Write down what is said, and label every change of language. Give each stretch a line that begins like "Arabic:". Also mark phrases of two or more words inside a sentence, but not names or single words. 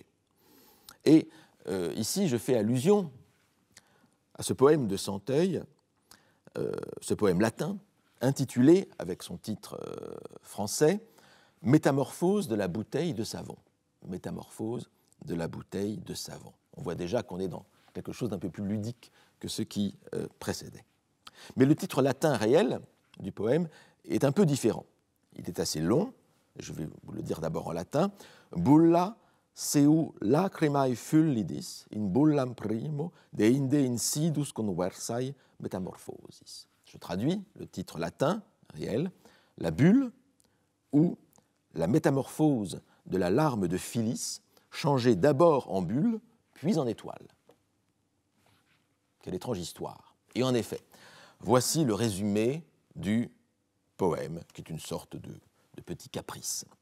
French: Et ici, je fais allusion à ce poème de Santeuil, ce poème latin, intitulé, avec son titre français, « Métamorphose de la bouteille de savon ». Métamorphose de la bouteille de savon. On voit déjà qu'on est dans quelque chose d'un peu plus ludique que ce qui précédait. Mais le titre latin réel du poème est un peu différent. Il est assez long, je vais vous le dire d'abord en latin.
Latin: « Bulla seu lacrimae fullidis in bullam primo deinde insidus conversae metamorphosis ».
French: Je traduis le titre latin réel, « La bulle ou la métamorphose de la larme de Phyllis, changée d'abord en bulle, puis en étoile ». Quelle étrange histoire. Et en effet, voici le résumé du poème, qui est une sorte de petit caprice.